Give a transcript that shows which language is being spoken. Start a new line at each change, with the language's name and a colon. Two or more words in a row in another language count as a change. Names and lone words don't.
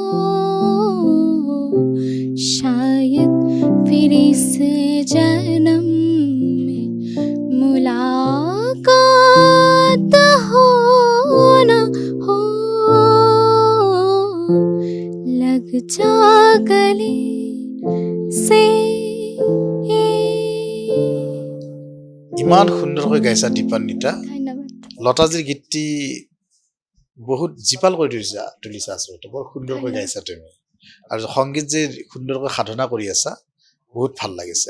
Hindi: शायद फिर इस जन्म में मुलाकात हो न हो, लग जा गले से।
Assamese: ইমান সুন্দৰকৈ গাইছা দীপান্বিতা। ধন্যবাদ। লতাজিৰ গীতটি বহুত জীপাল কৰি তুলিছা আচলতে, বৰ সুন্দৰকৈ গাইছা তুমি, আৰু সংগীত যে সুন্দৰকৈ সাধনা কৰি আছা, বহুত ভাল লাগিছে।